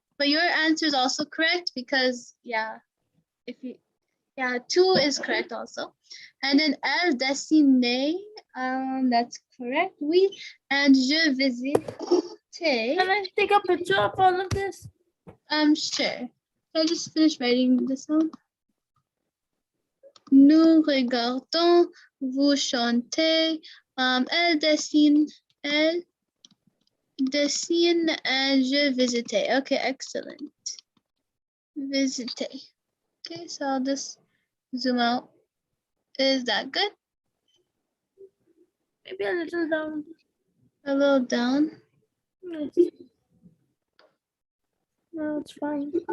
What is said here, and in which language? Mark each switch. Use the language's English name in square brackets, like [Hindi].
[English] But your answer is also correct because, yeah, if you, yeah, two is correct also. And then [French] elle dessiner, [English] that's correct, [French] oui. [English] And [French] je visite. [English] Can I take a picture of all of this? Sure. I just finished writing this one. [French] Nous regardons, vous chantez, elle dessine, [English] and [French] je visitais. [English] Okay, excellent. Visitais. Okay, so I'll just zoom out. Is that good? Maybe a little down. A little down. No, it's fine.